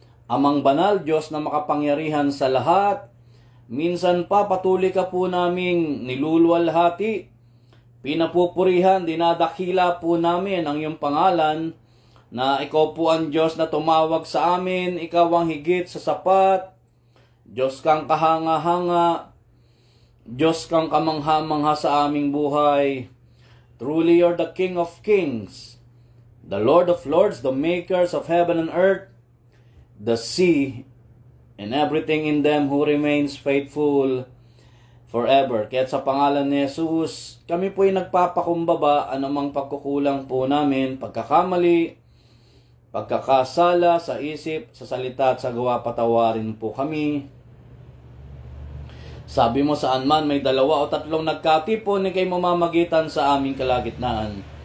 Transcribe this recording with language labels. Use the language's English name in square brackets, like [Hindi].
[Filipino] Amang banal, Diyos na makapangyarihan sa lahat, minsan pa patuloy ka po naming niluluwalhati, pinapupurihan, dinadakila po namin ang iyong pangalan, na ikaw po ang Diyos na tumawag sa amin, ikaw ang higit sa sapat, Diyos kang kahanga-hanga, Diyos kang kamangha-mangha sa aming buhay. [English] Truly, you're the King of Kings, the Lord of Lords, the makers of heaven and earth, the sea, and everything in them who remains faithful forever. [Filipino] Kaya sa pangalan ni Jesus, kami po'y nagpapakumbaba anumang pagkukulang po namin, pagkakamali, pagkakasala sa isip, sa salita at sa gawa, patawarin po kami. Sabi mo, saan man may 2 o 3 nagkatipon, ikay mamamagitan sa aming kalagitnaan.